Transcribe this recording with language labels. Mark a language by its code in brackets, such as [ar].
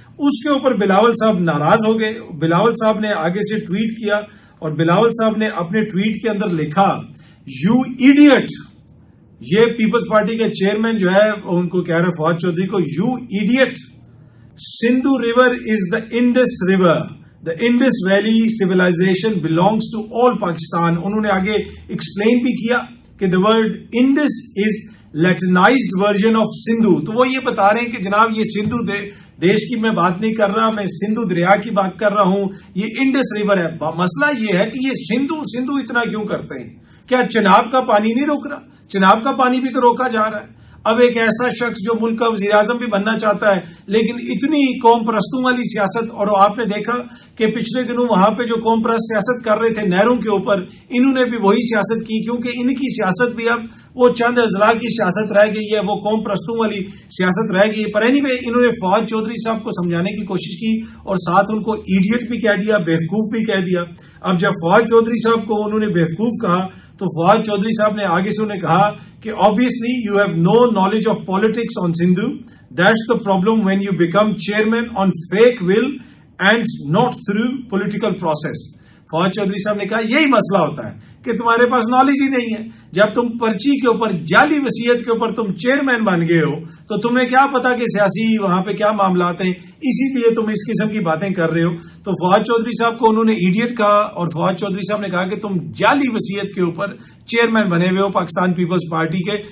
[ur] اس کے اوپر بلاول صاحب ناراض ہو گئے. بلاول صاحب نے آگے سے ٹویٹ کیا اور بلاول صاحب نے اپنے ٹویٹ کے اندر لکھا [en] You idiot. [ur] یہ پیپلز پارٹی کے چیئرمین جو ہے ان کو کہہ رہے فواد چودھری کو، [en] You idiot, Sindhu river is the Indus river. The Indus Valley civilization belongs to all Pakistan. [ur] انہوں نے آگے ایکسپلین بھی کیا کہ [en] the word Indus is Latinized version of Sindhu. [ur] تو وہ یہ بتا رہے ہیں کہ جناب یہ سندھو دیش کی میں بات نہیں کر رہا، میں سندھو دریا کی بات کر رہا ہوں، یہ انڈس ریور ہے. مسئلہ یہ ہے کہ یہ سندھو اتنا کیوں کرتے ہیں؟ کیا چناب کا پانی نہیں روک رہا؟ چناب کا پانی بھی تو روکا جا رہا ہے. اب ایک ایسا شخص جو ملک کا وزیر اعظم بھی بننا چاہتا ہے لیکن اتنی قوم پرستوں والی سیاست، اور آپ نے دیکھا کہ پچھلے دنوں وہاں پہ جو قوم پرست سیاست کر رہے تھے نہروں کے اوپر، انہوں نے بھی وہی سیاست کی، کیونکہ ان کی سیاست بھی اب وہ چند اضلاع کی سیاست رہ گئی ہے، وہ قوم پرستوں والی سیاست رہ گئی ہے. پر اینی وے انہوں نے فواد چودھری صاحب کو سمجھانے کی کوشش کی اور ساتھ ان کو ایڈیٹ بھی کہہ دیا، بیوقوف بھی کہہ دیا. اب جب فواد چودھری صاحب کو انہوں نے بیوقوف کہا تو فواد چودھری صاحب نے آگے سے انہیں کہا کہ [en] obviously you have no knowledge of politics on Sindhu. That's the problem when you become chairman on fake will and not through political process. [ur] Fawad Chaudhry صاحب نے کہا یہی مسئلہ ہوتا ہے کہ تمہارے پاس نالج ہی نہیں ہے. جب تم پرچی کے اوپر، جعلی وصیت کے اوپر تم چیئرمین بن گئے ہو تو تمہیں کیا پتا کہ سیاسی وہاں پہ کیا معاملات ہیں، اسی لیے تم اس قسم کی باتیں کر رہے ہو. تو فواد چودھری صاحب کو انہوں نے ایڈیٹ کہا اور فواد چودھری صاحب نے کہا کہ تم جعلی وصیت کے اوپر چیئرمین بنے ہوئے ہو پاکستان پیپلز پارٹی کے.